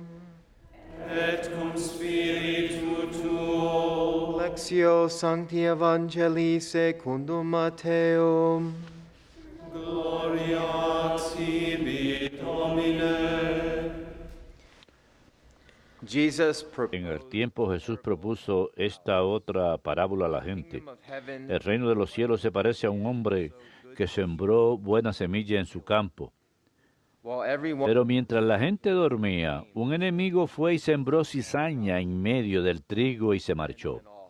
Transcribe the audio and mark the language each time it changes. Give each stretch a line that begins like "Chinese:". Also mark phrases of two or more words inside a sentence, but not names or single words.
Latin: Et cum spiritu tuo. Lectio Sancti Evangelii secundum Matteum. Gloria tibi, Domine.
Spanish: En el tiempo Jesús propuso esta otra parábola a la gente. El reino de los cielos se parece a un hombre que sembró buena semilla en su campo. Pero mientras la gente dormía, un enemigo fue y sembró cizaña en medio del trigo y se marchó.